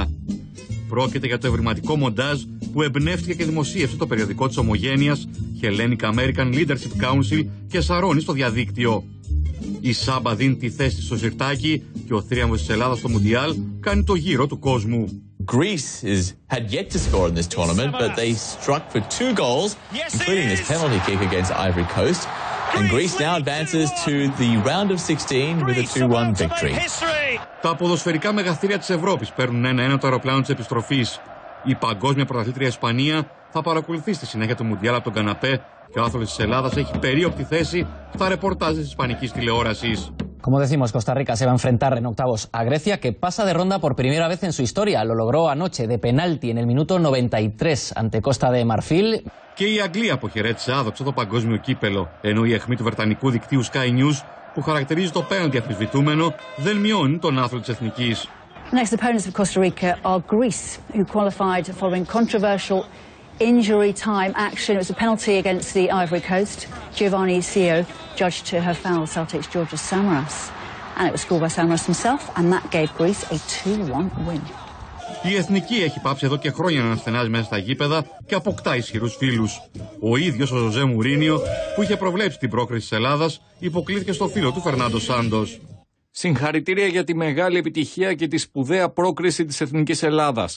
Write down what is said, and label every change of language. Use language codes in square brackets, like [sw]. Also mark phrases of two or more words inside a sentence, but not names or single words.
[el] Πρόκειται για το ευρηματικό μοντάζ που εμπνεύστηκε και δημοσίευσε το περιοδικό της Ομογένειας, Hellenic American Leadership Council και σαρώνει στο διαδίκτυο. Η Σάμπα δίνει τη θέση της στο σιρτάκι και ο θρίαμβος της Ελλάδας στο Μουντιάλ κάνει το γύρο του κόσμου. [en] Greece had yet to score in this tournament, but they struck for 2 goals, including this penalty kick against Ivory Coast. And Greece now advances to the round of 16 with a 2-1 victory. [el] Τα ποδοσφαιρικά μεγαθύρια της Ευρώπης παίρνουν 1-1 το αεροπλάνο της επιστροφής. Η παγκόσμια πρωταθλήτρια Ισπανία θα παρακολουθεί στη συνέχεια του Μουντιάλ από τον καναπέ και ο άθλος της Ελλάδας έχει περίοπτη θέση στα ρεπορτάζ της ισπανικής τηλεόρασης. [es] Como decimos, Costa Rica se va a enfrentar en octavos a Grecia, que pasa de ronda por primera vez en su historia. Lo logró anoche de penalti en el minuto 93 ante Costa de Marfil. [el] Και η Αγγλία αποχαιρέτησε άδοξα το παγκόσμιο κύπελο, ενώ η αιχμή του βρετανικού δικτύου Sky News, που χαρακτηρίζει το πέναλτι αμφισβητούμενο, δεν μειώνει τον άθλο της εθνικής. [en] Next opponents of Costa Rica are Greece, who qualified following controversial injury time action. It was a penalty against the Ivory Coast. Giovanni Sio judged to have fouled Celtic's Georgios Samaras. And it was scored by Samaras himself, and that gave Greece a 2-1 win. [el] Η εθνική έχει πάψει εδώ και χρόνια να αναστενάζει μέσα στα γήπεδα και αποκτά ισχυρούς φίλους. Ο ίδιος ο Ζωζέ Μουρίνιο, που είχε προβλέψει την πρόκριση της Ελλάδας, υποκλήθηκε στο φίλο του Φερνάντο Σάντος. Συγχαρητήρια για τη μεγάλη επιτυχία και τη σπουδαία πρόκριση της εθνικής Ελλάδας.